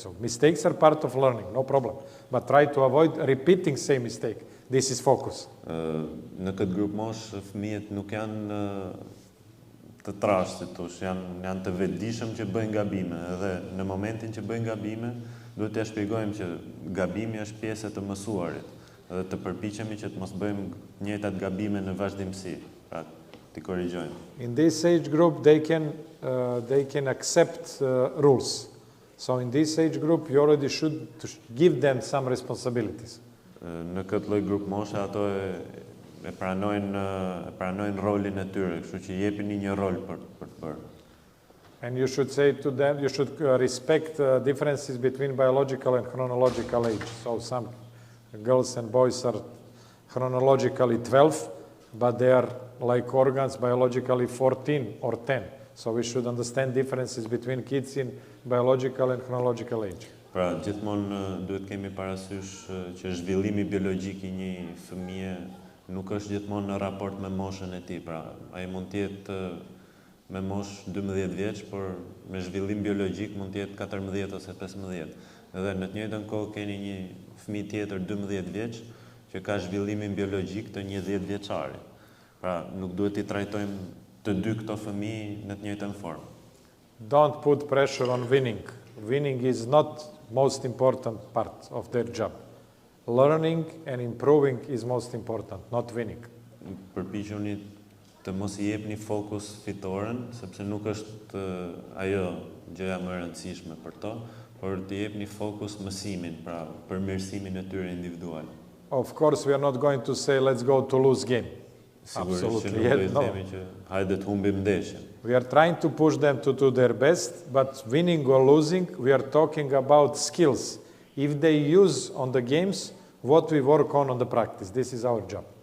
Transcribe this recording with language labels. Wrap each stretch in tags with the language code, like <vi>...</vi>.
<en>So mistakes are part of learning, no problem. But try to avoid repeating same mistake. This is focus.</en> <sq>Në këtë grup mosh, fëmijët nuk janë të trashë, si tush, janë të vetëdijshëm që bëjnë gabime, dhe në momentin që bëjnë gabime, duhet t'ia shpjegojmë që gabimi është pjesë e të mësuarit, dhe të përpiqemi që të mos bëjmë njëjtat gabime në vazhdimsi, pra t'i korrigjojmë.</sq> <en>In this age group, they can accept rules. So in this age group, you already should give them some responsibilities.</en> <sq>Në këtë lloj grup moshe ato e pranojnë rolin e tyre, kështu që jepini një rol për të bërë.</sq> <en>And you should say to them, you should respect differences between biological and chronological age. So some girls and boys are chronologically 12, but they are like organs biologically 14 or 10. So we should understand differences between kids in biological and chronological age.</en> <sq>Pra, gjithmonë duhet kemi parasysh që zhvillimi biologjik i një fëmie nuk është gjithmonë në raport me moshën e tij. Pra, ai mund të jetë me moshë 12 vjeç, por me zhvillim biologjik mund të jetë 14 ose 15. Edhe në të njëjtën kohë keni një fëmijë tjetër 12 vjeç që ka zhvillimin biologjik të një 10 vjeçari. Pra, nuk duhet i trajtojmë të dy këto fëmijë në të njëjtën formë.</sq> <en>Don't put pressure on winning. Winning is not most important part of their job. Learning and improving is most important, not winning.</en> <sq>Përpiquni të mos i jepni fokus fitoren, sepse nuk është ajo gjëja më e rëndësishme për to, por të jepni fokus mësimin, pra përmirësimin e tyre individual.</sq> <en>Of course, we are not going to say let's go to lose game.</en> <sq>Sigurisht që nuk do i themi që hajde të humbim ndeshjen.</sq> <en>We are trying to push them to do their best, but winning or losing, we are talking about skills. If they use on the games what we work on the practice, this is our job.</en>